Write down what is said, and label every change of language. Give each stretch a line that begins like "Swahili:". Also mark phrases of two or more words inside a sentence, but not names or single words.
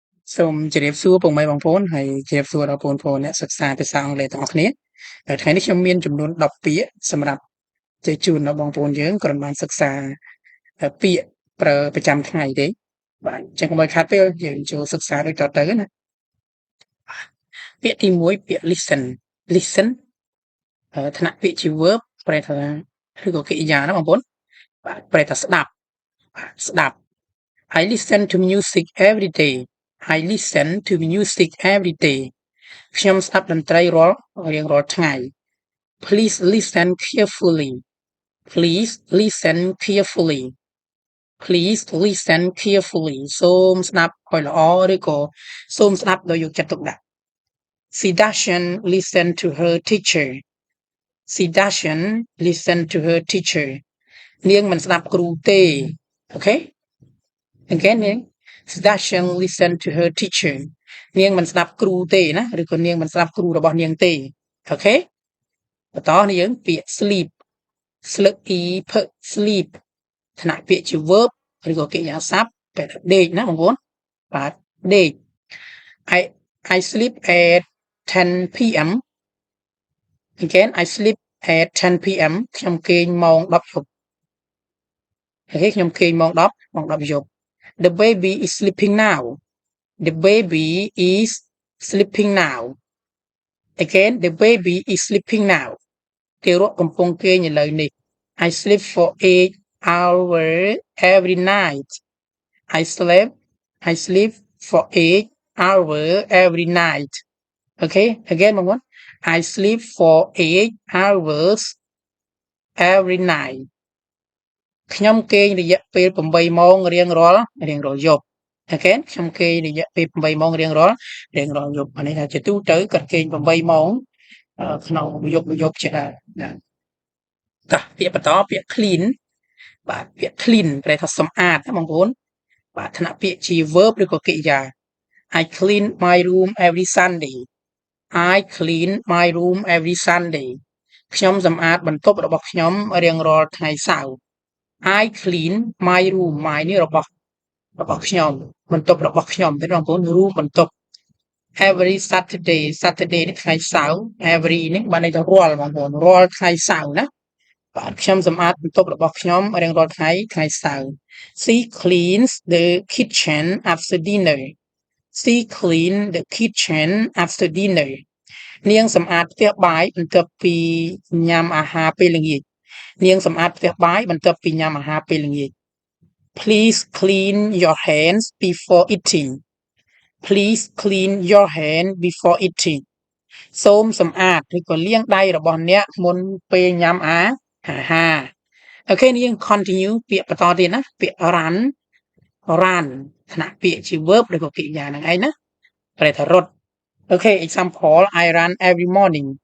Khmer: សូមជម្រាបសួរពុកម៉ែបងប្អូនហើយជម្រាបសួរដល់បងប្អូនអ្នកសិក្សាភាសាអង់គ្លេសទាំងអស់គ្នាថ្ងៃនេះខ្ញុំមានចំនួន10ពាក្យសម្រាប់ជជូនដល់បងប្អូនយើងគ្រាន់បានសិក្សាពាក្យប្រើប្រចាំថ្ងៃទេបាទអញ្ចឹងកុំឲ្យខាតពេលយើងចូលសិក្សាដូចតទៅណា ពាក្យទី1ពាក្យ listen ថ្នាក់ពាក្យជា verb ប្រែថាឬក៏កិរិយាណាបងប្អូនបាទប្រែថាស្ដាប់ស្ដាប់
English: I listen to music every day I listen to music every day
Khmer: ខ្ញុំស្ដា ប់តន្ត្រីរៀងរាល់ថ្ងៃ
English: Please listen carefully Please listen carefully Please listen carefully
Khmer: សូមស្ដាប់ឲ្យល្អឬក៏សូមស្ដាប់ដោយយកចិត្ត
English: ទុកដាក់ She doesn't listen to her teacher She doesn't listen to her teacher
Khmer: នាងមិនស្ដាប់គ្រូ ទេអូខេ Again នាង
English: She doesn't listen to her teacher
Khmer: នាងមិនស្ដាប់គ្រូទេណាឬក៏នាងមិនស្ដាប់គ្រូរបស់នាងទេអូខេបន្តនេះយើងពាក្យ sleep ស្លឹក e ផឹក sleep ថ្នាក់ពាក្យជា verb ឬក៏កិរិយាសព្ទបែបដេកណាបងប្អូនបាទដេក
English: I sleep at 10 p.m. Again I sleep at 10 p.m.
Khmer: ខ្ញុំគេងម៉ោង10យប់អូខេខ្ញុំគេងម៉ោង10យប់
English: The baby is sleeping now. The baby is sleeping now. Again, the baby is sleeping now.
Khmer: ទារកកំពុងគេងឥឡូវនេះ
English: I sleep for 8 hours every night. I sleep for 8 hours every night. Okay, again បងប្អូន I sleep for 8 hours every night.
Khmer: ខ្ញុំគេងរយៈពេល8ម៉ោងរៀងរាល់យប់អូខេខ្ញុំគេងរយៈពេល8ម៉ោងរៀងរាល់យប់អានេះថាជាទូទៅគាត់គេង8ម៉ោងក្នុងយប់ជាដើមណាតោះពាក្យបន្តពាក្យ clean បាទពាក្យ clean ប្រែថាសម្អាតណាបងប្អូនបាទ ថ្នាក់ពាក្យជា
English: verb
Khmer: ឬក៏កិរិយា
English: I clean my room every Sunday I clean my room every Sunday
Khmer: ខ្ញុំសម្អាតបន្ទប់របស់ខ្ញុំរៀងរាល់ថ្ងៃសៅរ៍
English: I clean my room my
Khmer: នេះរបស់ខ្ញុំបន្ទប់របស់ខ្ញុំ ទេបងប្អូន room បន្ទប់
English: every Saturday
Khmer: នេះថ្ងៃសៅរ៍ every នេះបានន័យថារាល់បងប្អូនរាល់ថ្ងៃសៅរ៍ណាបាទខ្ញុំសម្អាតបន្ទប់របស់ខ្ញុំ រៀងរាល់ថ្ងៃសៅរ៍
English: She cleans the kitchen after dinner She clean the kitchen after dinner
Khmer: នាងសម្អាតផ្ទះបាយបន្ទាប់ពី ញ៉ាំអាហារពេលល្ងាចនាងសម្អាតផ្ទះបាយបន្ទាប់ពីញ៉ាំអាហារពេលល្ងាច
English: Please clean your hands before eating Please clean your hand before eating
Khmer: សូមសម្អាតឬក៏លាងដៃរបស់អ្នកមុនពេលញ៉ាំអាហារអូខេនេះយើង continue ពាក្យបន្តទៀតណាពាក្យ run ថ្នាក់ពាក្យជា verb ឬក៏កិរិយាហ្នឹងឯងណាប្រែថារត់អូខេ
English: example I run every morning